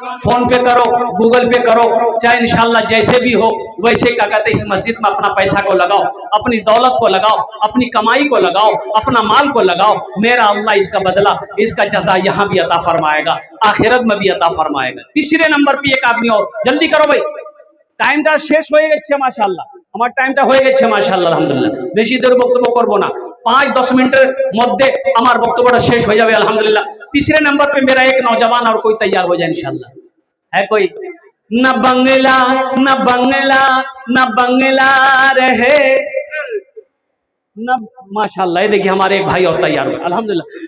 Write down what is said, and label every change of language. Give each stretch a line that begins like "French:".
Hindi: Phone पे करो, Google पे करो, चाहे इंशाअल्लाह जैसे भी हो वैसे क्या कहते इस मस्जिद में अपना पैसा को लगाओ, अपनी दौलत को लगाओ, अपनी कमाई को लगाओ, अपना माल को लगाओ। मेरा अल्लाह इसका बदला, इसका जजा यहाँ भी अता फरमाएगा, आखिरत में भी अता फरमाएगा। तीसरे नंबर पे एक आदमी और, जल्दी करो भाई,
Bangla: টাইমটা শেষ হয়ে গেছে মাশাআল্লাহ। আমার টাইমটা হয়ে গেছে মাশাআল্লাহ আলহামদুলিল্লাহ। বেশি দেরি বক্তব্য করব না, 5-10 মিনিটের মধ্যে আমার বক্তব্যটা শেষ হয়ে যাবে আলহামদুলিল্লাহ।
Hindi: तीसरे नंबर पे मेरा एक नौजवान और कोई तैयार हो जाए इंशाअल्लाह। है कोई? न बंगला न बंगला न बंगला रहे न, माशाअल्लाह। ये देखिए हमारे एक भाई और तैयार हुए अल्हम्दुलिल्लाह।